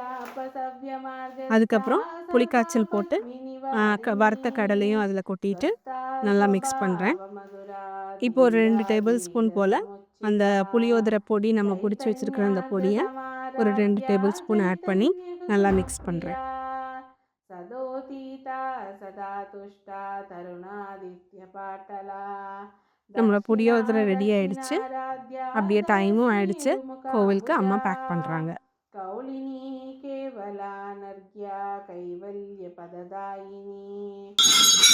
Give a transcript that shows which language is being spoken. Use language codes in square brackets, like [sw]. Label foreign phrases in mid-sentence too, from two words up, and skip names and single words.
[ta] அதுக்கப்புறம் புளிக்காய்ச்சல் போட்டு வறுத்த கடலையும் அதில் கொட்டிட்டு நல்லா மிக்ஸ் பண்ணுறேன். இப்போ ஒரு 2 [en] table spoon [ta] போல் அந்த புளியோதரை பொடி நம்ம பிடிச்சி வச்சுருக்கிற அந்த பொடியை ஒரு 2 [en] table spoon [ta] ஆட் பண்ணி நல்லா மிக்ஸ் பண்ணுறேன். [sa] सदोतीता सदा तुष्टा तरुणादित्य पाटला [ta] நம்மளோட புளியோதரை ரெடி ஆயிடுச்சு. அப்படியே டைமும் ஆயிடுச்சு. கோவிலுக்கு அம்மா பேக் பண்ணுறாங்க. [sa] कौलिनी केवला नर्ग्या कैवल्य पददायिनी